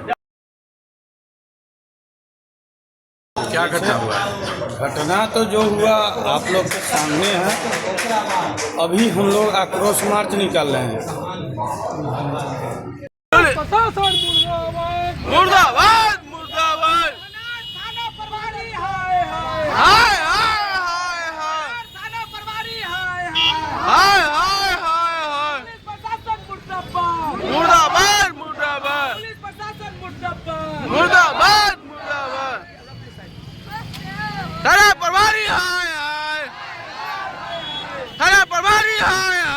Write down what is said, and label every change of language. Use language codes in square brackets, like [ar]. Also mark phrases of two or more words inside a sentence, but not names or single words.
[hi] क्या घटना हुआ? घटना तो जो हुआ आप लोग के सामने है। अभी हम लोग आक्रोश मार्च निकाल रहे हैं। मुर्दाबाद मुर्दाबाद थाना प्रभारी हाय हाय हाय हाय हाय हाय थाना प्रभारी हाय हाय हाय हाय हाय पुलिस प्रशासन मुर्दाबाद मुर्दाबाद मुर्दाबाद पुलिस प्रशासन मुर्दाबाद मुर्दाबाद मुर्दाबाद थाना प्रभारी हाय हाय थाना प्रभारी हाय